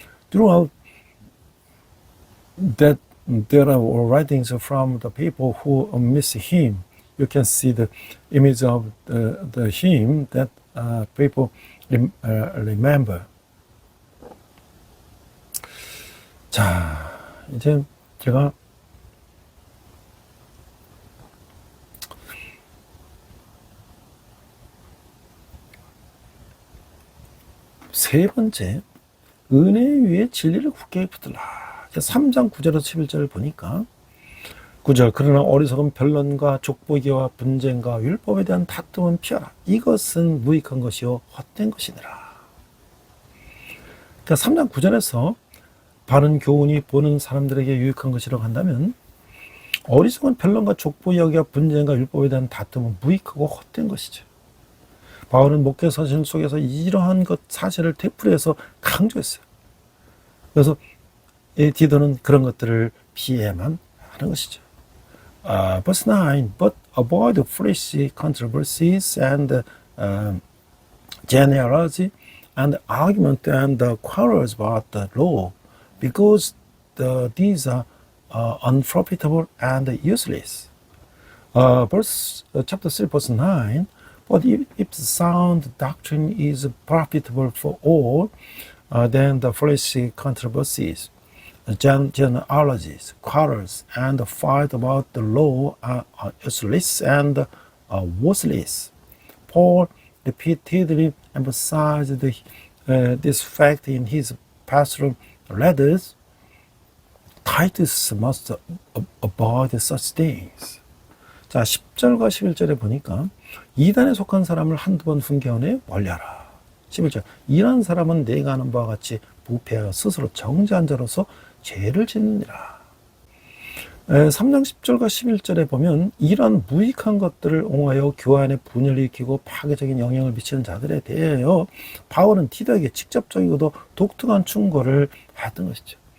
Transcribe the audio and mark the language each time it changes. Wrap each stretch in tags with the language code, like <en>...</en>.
<en>Throughout that, there are writings from the people who miss him. You can see the image of the him that people remember.</en> <ko>자, 이제 제가 세 번째, 은혜 위에 진리를 굳게 붙들라. 3장 9절에서 11절을 보니까 9절, 그러나 어리석은 변론과 족보기와 분쟁과 율법에 대한 다툼은 피하라. 이것은 무익한 것이요 헛된 것이니라. 그러니까 3장 9절에서 바른 교훈이 보는 사람들에게 유익한 것이라고 한다면, 어리석은 변론과 족보기와 분쟁과 율법에 대한 다툼은 무익하고 헛된 것이죠. 바울은 목회 서신 속에서 이러한 것 사실을 되풀이해서 강조했어요. 그래서 디도는 그런 것들을 피해야만 하는 것이죠.</ko> <en>Verse 9, but avoid foolish controversies and genealogy and argument and quarrels about the law, because these are unprofitable and useless. Chapter 3, verse 9, but if sound doctrine is profitable for all, then the foolish controversies, genealogies, quarrels, and fight about the law are useless and worthless. Paul repeatedly emphasized this fact in his pastoral letters. Titus must avoid such things.</en> <ko>자, 10절과 11절에 보니까 이단에 속한 사람을 한두 번 훈계하네 멀리하라. 11절, 이런 사람은 내가 아는 바와 같이 부패하여 스스로 정죄한 자로서 죄를 짓느니라. 3장 10절과 11절에 보면 이런 무익한 것들을 옹호하여 교회 안에 분열을 일으키고 파괴적인 영향을 미치는 자들에 대하여 바울은 디도에게 직접적이고도 독특한 충고를 했던 것이죠.</ko>